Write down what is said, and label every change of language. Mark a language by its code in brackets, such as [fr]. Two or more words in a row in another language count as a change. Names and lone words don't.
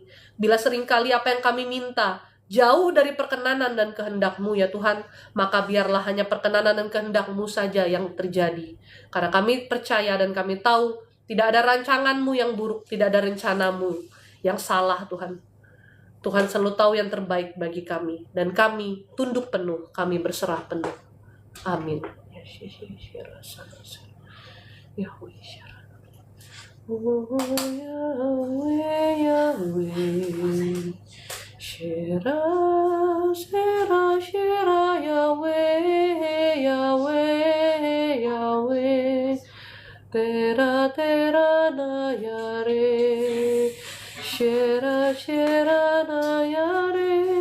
[id] Bila seringkali apa yang kami minta jauh dari perkenanan dan kehendak-Mu ya Tuhan, maka biarlah hanya perkenanan dan kehendak-Mu saja yang terjadi. Karena kami percaya dan kami tahu tidak ada rancangan-Mu yang buruk, tidak ada rencana-Mu yang salah Tuhan. Tuhan selalu tahu yang terbaik bagi kami. Dan kami tunduk penuh, kami berserah penuh. Amin. Yahweh, Yahweh, Shira, Shira, Shira, Yahweh, Yahweh, Yahweh, Tera, Tera, na Yare, Shira, Shira, na Yare,